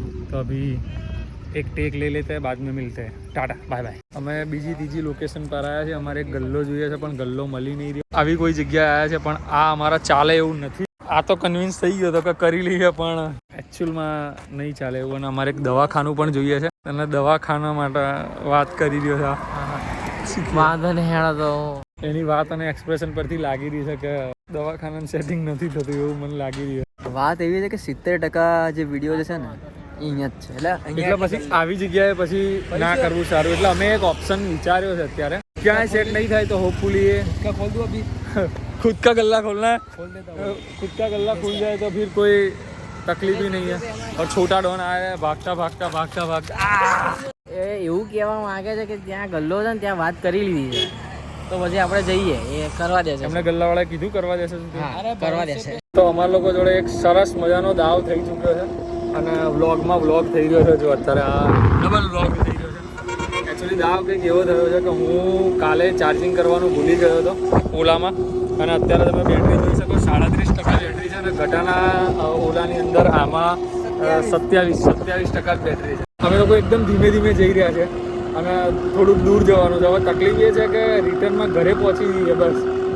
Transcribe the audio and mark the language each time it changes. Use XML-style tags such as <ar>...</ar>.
<hi>तो अभी एक टेक ले लेते हैं बाद में मिलते हैं टाटा बाय बाय</hi> <gu>અમે બીજી ત્રીજી લોકેશન પર આવ્યા છે અમારે એક ગલ્લો જોઈએ છે પણ ગલ્લો મળી નહીં રહ્યો આવી કોઈ જગ્યાએ આવ્યા છે પણ આ અમારા ચાલે એવું નથી આ તો કન્વિન્સ થઈ ગયો તો કે કરી લઈએ પણ એકચ્યુઅલમાં નહીં ચાલે એવું અને અમારે એક દવાખાનું પણ જોઈએ છે અને દવાખાના માટે વાત કરી રહ્યો છે વાંધો નહીં હેડો તો એની વાત અને એક્સપ્રેશન પરથી લાગી રહી છે કે દવાખાનાનું સેટિંગ નથી થતું એવું મને લાગી રહ્યું વાત એવી છે કે 70% જે વિડીયો જે છે ને અહીંયા જ છે એટલે પછી આવી જગ્યાએ પછી ના કરવું સારું એટલે અમે એક ઓપ્શન વિચાર્યો છે અત્યારે ક્યાંય સેટ નહીં થાય તો હોપફુલી</gu> <hi>ये खोल दो अभी खुद का गल्ला खोलना है खुद का गल्ला खुल जाए तो फिर कोई तकलीफ ही नहीं है और छोटा डॉन आया है भागता</hi> <gu>એ એવું કહેવા માંગે છે કે ત્યાં ગલ્લો છે ને ત્યાં વાત કરી લીધી છે તો પછી આપણે જઈએ એ કરવા દેશે એમને ગલ્લાવાળાએ કીધું કરવા દેશે કરવા દેશે તો અમારા લોકો જોડે એક સરસ મજાનો દાવ થઈ ચૂક્યો છે અને વ્લોગમાં વ્લોગ થઈ રહ્યો છે જો અત્યારે આ ડબલ વ્લોગ થઈ રહ્યો છે એકચ્યુઅલી દાવ કંઈક એવો થયો છે કે હું કાલે ચાર્જિંગ કરવાનું ભૂલી ગયો હતો ઓલામાં અને અત્યારે તમે બેટરી જોઈ શકો 37% બેટરી છે અને ઘટાના ઓલાની અંદર આમાં 27% બેટરી છે અમે લોકો એકદમ ધીમે જઈ રહ્યા છે અને થોડુંક દૂર જવાનું છે હવે તકલીફ એ છે કે રિટર્નમાં ઘરે પહોંચી જઈએ બસ</gu>